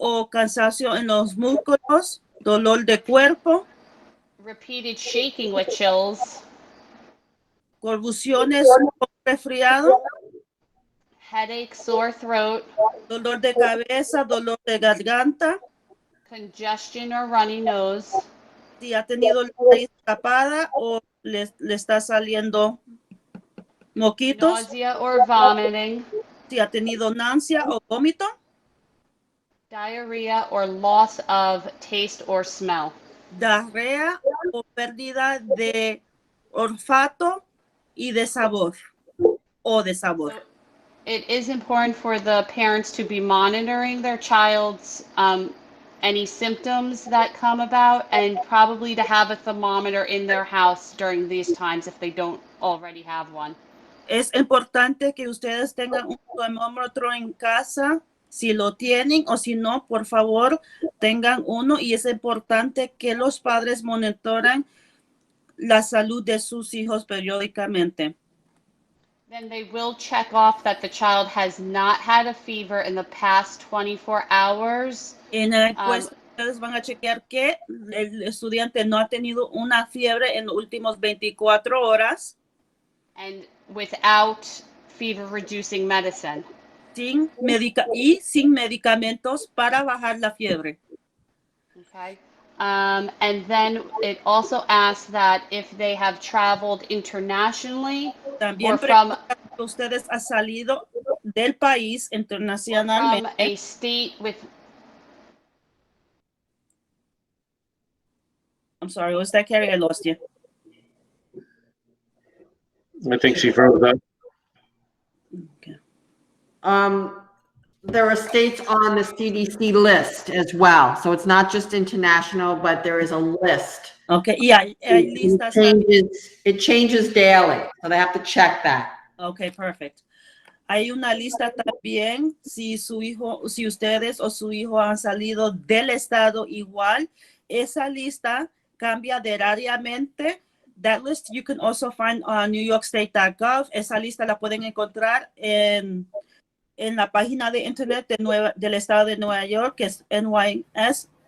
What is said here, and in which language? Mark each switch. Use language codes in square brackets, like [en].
[es] cansancio en los músculos, dolor de cuerpo, [en] repeated shaking with chills, [es] convulsiones con resfriado, [en] headache, sore throat, [es] dolor de cabeza, dolor de garganta, [en] congestion or runny nose, [es] si ha tenido la nariz tapada o le está saliendo moquitos, [en] nausea or vomiting, [es] si ha tenido náusea o vómito, [en] diarrhea or loss of taste or smell. [es] diarrea o pérdida de olfato y de sabor o de sabor. [en] So it is important for the parents to be monitoring their child's any symptoms that come about, and probably to have a thermometer in their house during these times if they don't already have one. [es] Es importante que ustedes tengan un termómetro en casa, si lo tienen, o si no, por favor, tengan uno, y es importante que los padres monitoren la salud de sus hijos periódicamente. [en] Then they will check off that the child has not had a fever in the past 24 hours. [es] En la encuesta, ustedes van a chequear que el estudiante no ha tenido una fiebre en los últimos 24 horas. [en] And without fever reducing medicine. [es] Sin medicamentos para bajar la fiebre. [en] Okay. And then it also asks that if they have traveled internationally [es] También [en] or from [es] ustedes han salido del país [en] from [es] internacionalmente. [en] a state with. I'm sorry, was that Carrie? I lost you. I think she froze up. Okay. There are states on the CDC list as well. So it's not just international, but there is a list. [es] Okay, y hay listas. [en] It changes daily, so they have to check that. Okay, perfect. [es] Hay una lista también si ustedes o su hijo han salido del estado igual. Esa lista cambia diariamente. [en] That list you can also find on newyorkstate.gov. [es] Esa lista la pueden encontrar en la página de internet del estado de Nueva York, que es nys.gov.